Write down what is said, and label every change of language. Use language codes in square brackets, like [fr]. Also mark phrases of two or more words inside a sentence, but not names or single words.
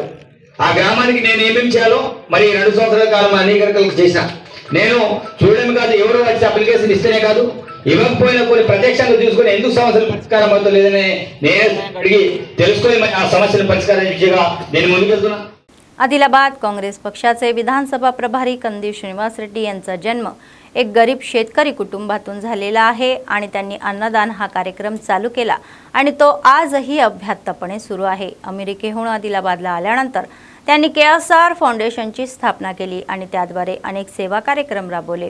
[te] ఆ గ్రామానికి నేను ఏమేమి చేయాలో మరి 2 సంవత్సరాల కాలం అనేక రకాలు చేసిన, నేను చూడడం కాదు, ఎవరో వచ్చి అప్లికేషన్ ఇస్తేనే కాదు, ఇవ్వకపోయినా కొన్ని ప్రత్యక్షంగా తీసుకొని ఎందుకు సమస్యలు పరిష్కారం అవుతా లేదని నేనే అడిగి తెలుసుకొని ఆ సమస్యను పరిష్కారం దిశగా నేను ముందుకెళ్తున్నా। [mr] आदिलाबाद काँग्रेस पक्षाचे विधानसभा प्रभारी कंदी श्रीनिवास रेड्डी यांचा जन्म एक गरीब शेतकरी कुटुंबातून झालेला आहे आणि त्यांनी अन्नदान हा कार्यक्रम चालू केला आणि तो आजही अभ्यासपणे सुरू आहे। अमेरिकेहून आदिलाबादला आल्यानंतर त्यांनी केएसआर फाउंडेशनची स्थापना केली आणि त्याद्वारे अनेक सेवा कार्यक्रम राबवले।